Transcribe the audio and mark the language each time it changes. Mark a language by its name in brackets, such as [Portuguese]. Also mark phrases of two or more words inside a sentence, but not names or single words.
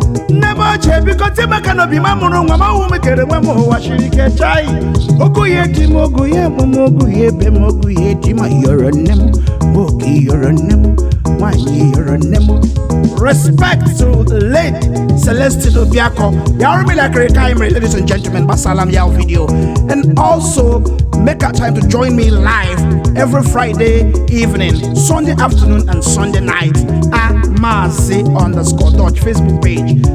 [Igbo] Nne m ochie, biko, tie m aka n'obi, ma mụrụ nwa, ma ọwụ m kere nwa m, ụwa siri ike, chai. Ogu ya di m, ogu ya mụ m, ogu ya ebe m, ogu ya di m, yọrọ nne m, oge yọrọ nne m, nwaanyị yọrọ nne m. [English] Respect to late Celestine Obiako. [Igbo] Ya ọrụ m, [English] like, Rika Imre, ladies and gentlemen. Basalam Yao video. And also make a time to join me live every Friday evening, Sunday afternoon, and Sunday night at Mazi underscore Dutch Facebook page.